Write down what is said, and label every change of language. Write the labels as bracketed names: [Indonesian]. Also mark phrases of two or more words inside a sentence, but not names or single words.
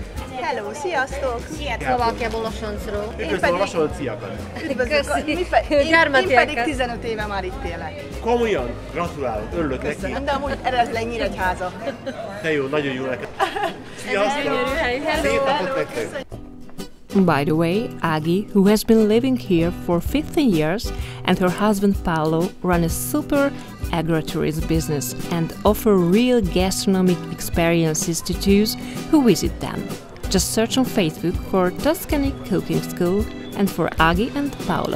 [Hungarian] Hello, sziasztok! Szlovákiából Losonczról. Üdvözlöm a Lassonciakat! Üdvözlök! Én pedig 15 éve már itt élek. Komolyan, gratulálok, örülök neki. Köszönöm, de amúgy eredetileg Nyíregyháza. Te jó, nagyon jó neked. Sziasztok! Szép napot nektek! [English] By the way, Aggie, who has been living here for 15 years, and her husband Paolo run a super agritourism business and offer real gastronomic experiences to those who visit them. Just search on Facebook for Tuscany Cooking School and for Aggie and Paolo.